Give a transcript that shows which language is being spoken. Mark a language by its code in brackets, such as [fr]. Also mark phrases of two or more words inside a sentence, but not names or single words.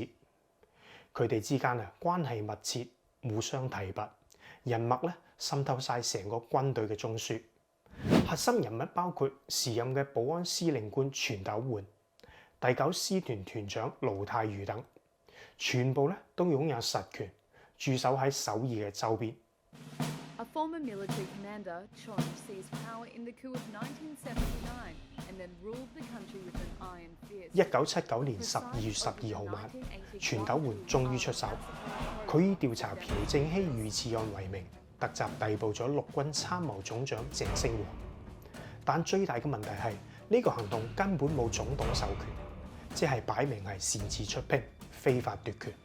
[yue] 佢哋之間關係密切，互相提拔，人脈咧滲透晒成個軍隊嘅中樞。核心人物包括時任嘅保安司令官全斗煥、第9師團團長盧泰愚等，全部咧都擁有實權，駐守喺首爾嘅周邊。 [en] A former military commander, Chon, seized power in the coup of 1979 and then ruled the country with an iron fist. [yue] 1979 年12月12號晚，全斗煥終於出手。佢以調查朴正熙遇刺案為名，突襲逮捕咗陸軍參謀總長鄭星和。但最大嘅問題係呢個行動根本冇總統授權，即係擺明係擅自出兵、非法奪權。